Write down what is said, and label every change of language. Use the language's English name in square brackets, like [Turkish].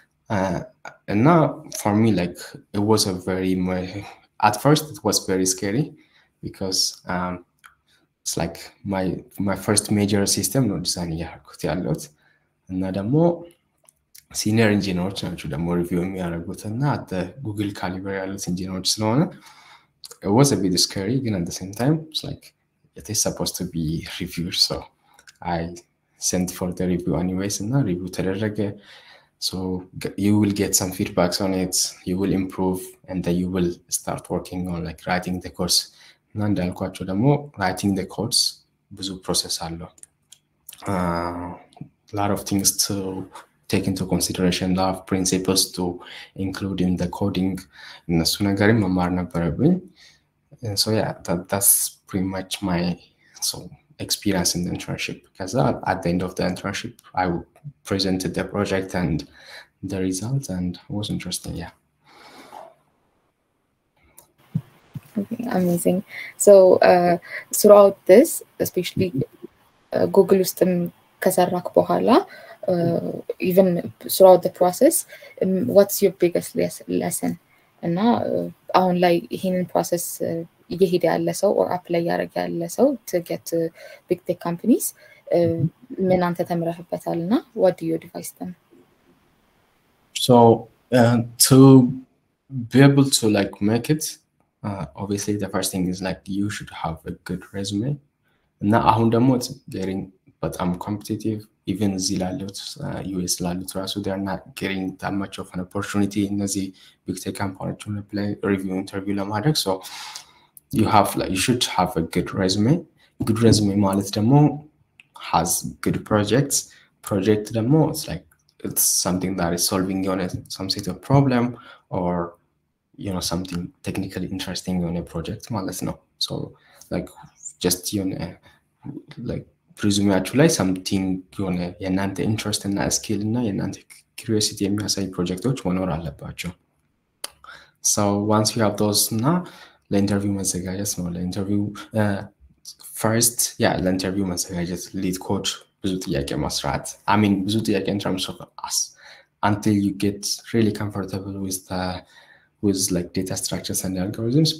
[English] And now for me like it was at first it was very scary because it's like my first major system no design [Amharic] ያደረኩት ያለሁት እና ደግሞ ሲኒየር ኢንጂነሮች ናቸው ደግሞ ሪቪው የሚያደርጉትና ጉግል ካሊበር ያሉት ኢንጂነሮች ስለሆነ [English] it was a bit scary [Amharic] ግን [English] at the same time it's like it is supposed to be reviewed. So I sent for the review anyways, and review [Amharic] ተደረገ. [English] So you will get some feedbacks on it, you will improve, and then you will start working on like writing the course. [Amharic] እና እንዳልኳቸው ደግሞ [English] writing the course [Amharic] ብዙ [English] process [Amharic] አለው. [English] Lot of things to take into consideration, lot of principles to include in the coding. [Amharic] እነሱ ነገርም መማር ነበረብኝ. [English] And so yeah, that's pretty much my experience in the internship. Because at the end of the internship, I presented the project and the results, and it was interesting. Yeah. Okay, amazing. So throughout this, especially Google [Amharic] ውስጥም ከሰራክ በኋላ [English] even throughout the process, what's your biggest lesson? [Amharic] እና አሁን ላይ ይሄንን ፕሮሰስ እየሄደ ያለ ሰው [English] or apply [Amharic] ያደረገ ያለ ሰው [English] to get big tech companies [Amharic] ምን አንተ ተምረህበታልና [English] what do you advise them? So to be able to like make it, obviously the first thing is like you should have a good resume. [Amharic] እና አሁን ደግሞ [English] it's getting [Amharic] በጣም [English] competitive. Even [Amharic] እዚህ ላሉት US ላሉት ራሱ [English] they are not getting that much of an opportunity [Amharic] እነዚህ [English] big tech companies apply review interview [Amharic] ለማድረግ. [English] So you should have a good resume. Good resume [Amharic] ማለት ደግሞ [English] has good projects. Project ደግሞ it's something that is solving some sort of problem, or something technically interesting on a project [Amharic] ማለት ነው. [English] So like just like [Amharic] ፕሪዙሚያችሁ ላይ [English] something [Amharic] የሆነ የእናንተ ኢንትረስት እና ስኪል እና የእናንተ [English] curiosity [Amharic] የሚያሳይ ፕሮጀክቶች መኖር አለባቸው. [English] So once you have those [Amharic] እና ለኢንተርቪው መዘጋጀት ነው። ለኢንተርቪው [English] first [Amharic] ለኢንተርቪው መዘጋጀት ሊድ ኮድ ብዙ ጥያቄ መስራት. [English] I mean [Amharic] ብዙ ጥያቄ [English] in terms of us until you get really comfortable with like data structures and algorithms.